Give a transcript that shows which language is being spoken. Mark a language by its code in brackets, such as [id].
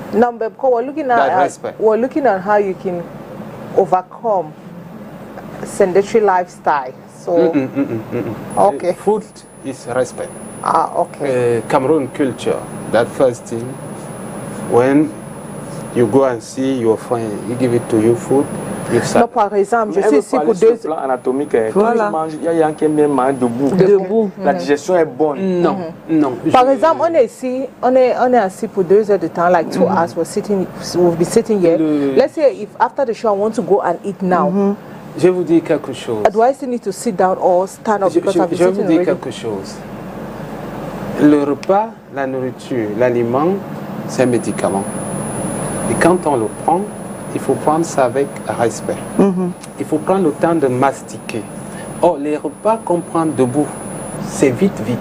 [en] No, but we're looking at how you can overcome sedentary lifestyle. So, okay. Food is respect. Okay. Cameroon culture, that first thing, when you go and see your friend, he give it to you food, you start. [fr] Non, par exemple, je suis ici pour 2 plan anatomique. Voilà. Il y a un qui aime manger debout. La digestion est bonne. Non, non. Par exemple, on est ici, on est assis pour 2 heures de temps, [en] like 2 hours. We'll be sitting here. Let's say if after the show I want to go and eat now. [fr] Je vais vous dire quelque chose. [en] Do I still need to sit down or stand up because I've been [fr] Je vais [en] sitting [fr] vous dire [en] already? [fr] quelque chose. Le repas, la nourriture, l'aliment, c'est un médicament. Et quand on le prend, il faut prendre ça avec respect. Il faut prendre le temps de mastiquer. Or, les repas qu'on prend debout, c'est vite.